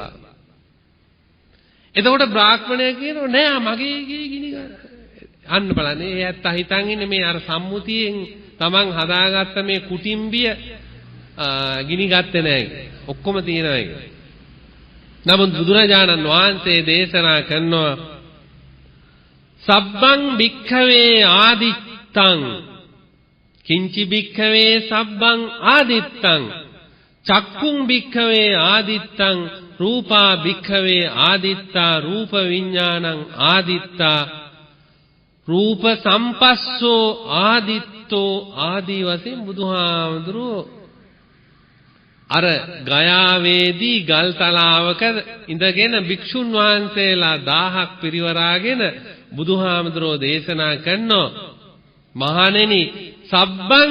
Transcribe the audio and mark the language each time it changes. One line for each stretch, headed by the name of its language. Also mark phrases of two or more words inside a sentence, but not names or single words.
Sinhala: එතකොට බ්‍රාහ්මණය කියනවා නෑ මගේ ගේ ගිනි අන්න බලන්න ඒ ඇත්ත හිතන් ඉන්නේ මේ අර සම්මුතියෙන් Taman හදාගත්ත මේ කුටිම්බිය ගිනි ගත්තේ නෑ ඔක්කොම තියෙනවා ඒක. නමුත් බුදුරජාණන් වහන්සේ දේශනා කරනවා
Pali: සබ්බං භික්ඛවේ ආදිත්තං කිංචි භික්ඛවේ සබ්බං ආදිත්තං චක්කුං භික්ඛවේ ආදිත්තං රූපා භික්ඛවේ ආදිත්තා රූප විඥානං ආදිත්තා රූප සම්පස්සෝ
Sinhala: ආදිත්තෝ ආදී වශයෙන් බුදුහාමුදුරුවෝ අර ගයාවේදී ගල් තලාවක ඉඳගෙන භික්ෂුන් වහන්සේලා 1000ක් පිරිවරාගෙන බුදුහාමුදුරුවෝ දේශනා කරනවා මහණෙනි සබ්බං